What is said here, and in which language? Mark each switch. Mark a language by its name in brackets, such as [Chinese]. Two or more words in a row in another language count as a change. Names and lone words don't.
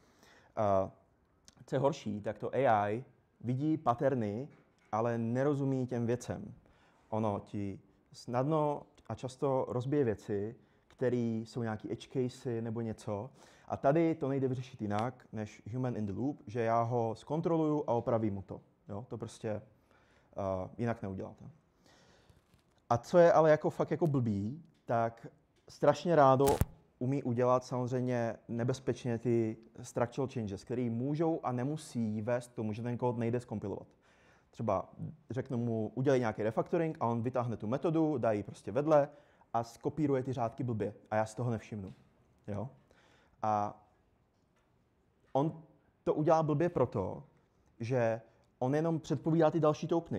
[Czech] Co je horší, tak to AI vidí patterny, ale nerozumí těm věcem. Ono ti snadno a často rozbije věci, které jsou nějaký [English] edge casey [Czech] nebo něco. A tady to nejde vyřešit jinak, než [English] human in the loop, [Czech] že já ho zkontroluju a opravím mu to. Jo, to prostě jinak neuděláte. A co je ale jako fakt jako blbý, tak strašně rádo umí udělat samozřejmě nebezpečně ty [English] structural changes, [Czech] které můžou a nemusí vést k tomu, že ten kód nejde zkompilovat. Třeba řeknu mu, udělej nějaký refactoring a on vytáhne tu metodu, dá ji prostě vedle a skopíruje ty řádky blbě a já si toho nevšimnu. Jo? A on to udělá blbě proto, že on jenom předpovídá ty další tokeny.